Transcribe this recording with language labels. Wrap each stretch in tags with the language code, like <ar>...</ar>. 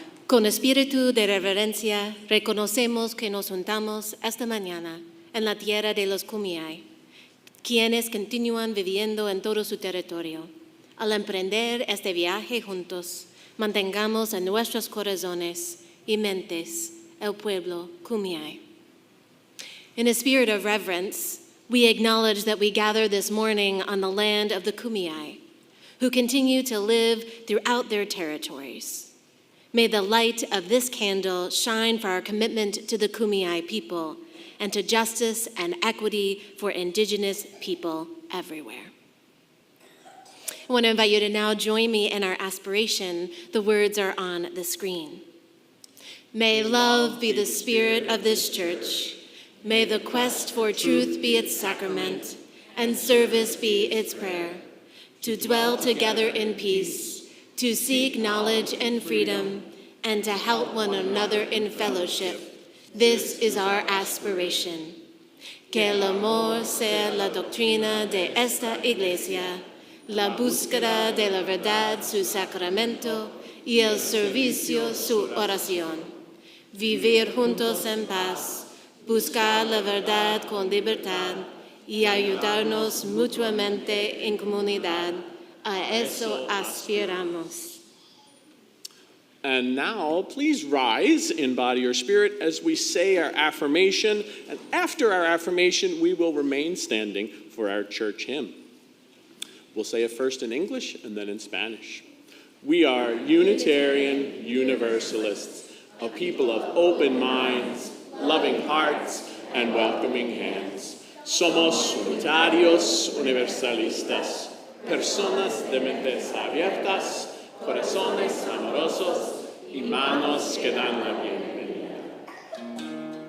<es>Con espíritu de reverencia, reconocemos que nos juntamos esta mañana en la tierra de los Kumeyaay, quienes continúan viviendo en todo su territorio. Al emprender este viaje juntos, mantengamos en nuestros corazones y mentes el pueblo Kumeyaay.</es> <en>In a spirit of reverence, we acknowledge that we gather this morning on the land of the Kumeyaay, who continue to live throughout their territories. May the light of this candle shine for our commitment to the Kumeyaay people and to justice and equity for Indigenous people everywhere. I want to invite you to now join me in our aspiration. The words are on the screen. May love be the spirit of this church. May the quest for truth be its sacrament and service be its prayer. To dwell together in peace, to seek knowledge and freedom, and to help one another in fellowship. This is our aspiration.</en> <es>Que el amor sea la doctrina de esta iglesia, la búsqueda de la verdad su sacramento y el servicio su oración. Vivir juntos en paz, buscar la verdad con libertad y ayudarnos mutuamente en comunidad. A eso aspiramos.</es> <en>And now, please rise in body or spirit as we say our affirmation. And after our affirmation, we will remain standing for our church hymn. We'll say it first in English and then in Spanish. We are Unitarian Universalists, a people of open minds, loving hearts, and welcoming hands.</en> <es>Somos unitarios universalistas. Personas de mentes abiertas, corazones amorosos y manos que dan la bienvenida.</es>